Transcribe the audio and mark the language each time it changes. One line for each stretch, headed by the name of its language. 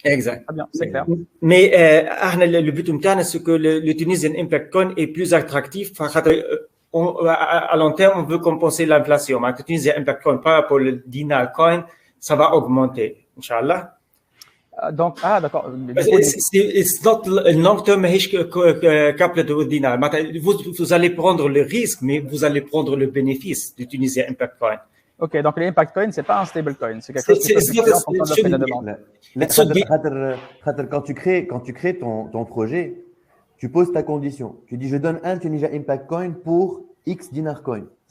French: Exact. Très bien, c'est clair. Mais le but c'est que le Tunisian Impact Coin est plus attractif. À long terme, on veut compenser l'inflation. Mais le Tunisian Impact Coin par rapport au dinar coin, ça va augmenter, Inch'Allah. Donc, d'accord.
English: It's not long term coupled with dinar.
French: Vous allez prendre le risque, mais vous allez prendre le bénéfice du Tunisian Impact Coin. OK, donc l'impact coin, c'est pas un stable coin, c'est quelque chose qui est en fonction de la demande. Quand tu crées ton projet, tu poses ta condition. Tu dis, je donne un Tunisian Impact Coin pour X dinar coin.